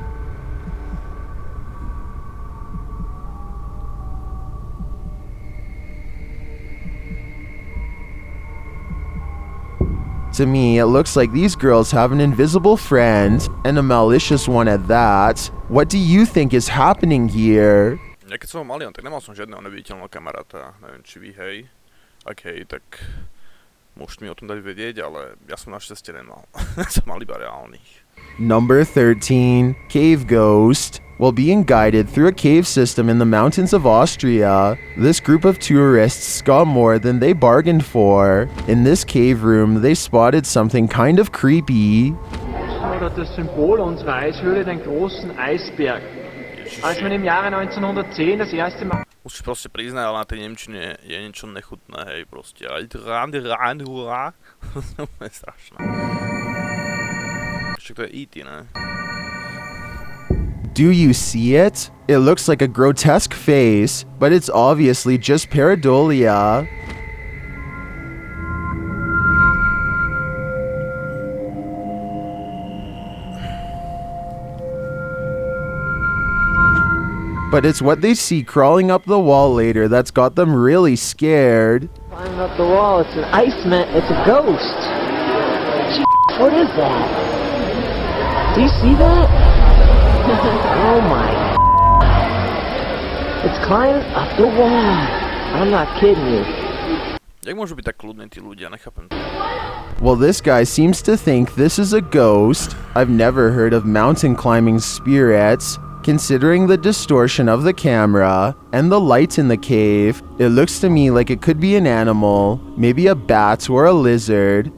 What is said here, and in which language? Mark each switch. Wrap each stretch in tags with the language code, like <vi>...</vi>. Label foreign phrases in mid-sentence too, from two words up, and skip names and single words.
<en>To me, it looks like these girls have an invisible friend, and a malicious one at that. What do you think is happening here?</en> <sk>Ja keď som ho mali, tak nemal som žiadneho neviditeľného kamaráta. Neviem, či vy, hej. Ak hej, tak môžete mi o tom dať vedieť, ale ja som našťastie nemal. Som mal iba reálnych.</sk> <en>Number 13. Cave Ghost. While being guided through a cave system in the mountains of Austria, this group of tourists got more than they bargained for. In this cave room, they spotted something kind of creepy.</en> <de>Oder das Symbol unserer Eishöhle, den großen Eisberg. Als man im Jahre 1910 das erste Mal...</de> <sk>Musíš proste priznať, ale na tej nemčine je niečo nechutné, hej, proste. To je strašné. Ešte to je E.T., ne?</sk> <en>Do you see it? It looks like a grotesque face, but it's obviously just pareidolia. But it's what they see crawling up the wall later that's got them really scared. Climbing up the wall, it's an iceman, it's a ghost. What is that? Do you see that? Oh my. It's climbing up the wall. I'm not kidding you.</en> <sk>Jak môžu byť tak kľudní tí ľudia, nechápem to.</sk> <en>Well, this guy seems to think this is a ghost. I've never heard of mountain climbing spirits. Considering the distortion of the camera and the light in the cave, it looks to me like it could be an animal, maybe a bat or a lizard.</en>